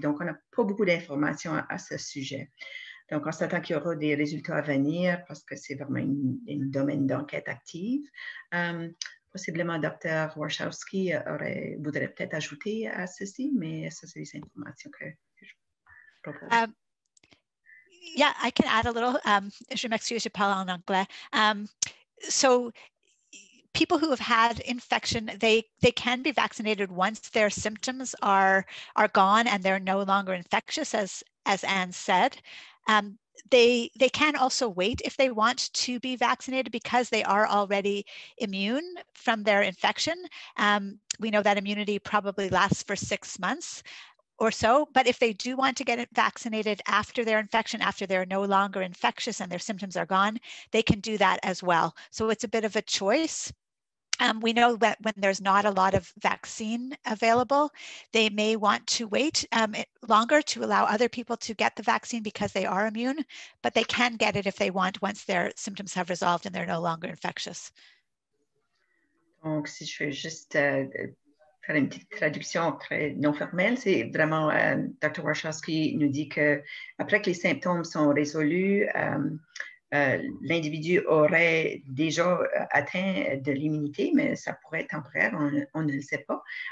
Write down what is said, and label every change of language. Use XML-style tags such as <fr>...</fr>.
<fr>Donc, on n'a pas beaucoup d'informations à ce sujet. Donc, on s'attend qu'il y aura des résultats à venir parce que c'est vraiment un domaine d'enquête active. Possiblement, Dr. Warshawski voudrait peut-être ajouter à ceci, mais ça, c'est les informations que je propose.</fr> <en>Yeah, I can add a little.</en> <fr>Je m'excuse, je parle en anglais.</fr> <en>So, people who have had infection, they can be vaccinated once their symptoms are gone and they're no longer infectious, as Anne said. They can also wait if they want to be vaccinated because they are already immune from their infection. We know that immunity probably lasts for 6 months. or so. But if they do want to get vaccinated after their infection, after they're no longer infectious and their symptoms are gone, they can do that as well. So it's a bit of a choice. We know that when there's not a lot of vaccine available, they may want to wait longer to allow other people to get the vaccine because they are immune, but they can get it if they want once their symptoms have resolved and they're no longer infectious.</en> <fr>Donc, si je veux juste faire une petite traduction très non formelle, c'est vraiment, Dr. Warshawski nous dit qu'après que les symptômes sont résolus, l'individu aurait déjà atteint de l'immunité, mais ça pourrait être temporaire, on ne le sait pas.</fr>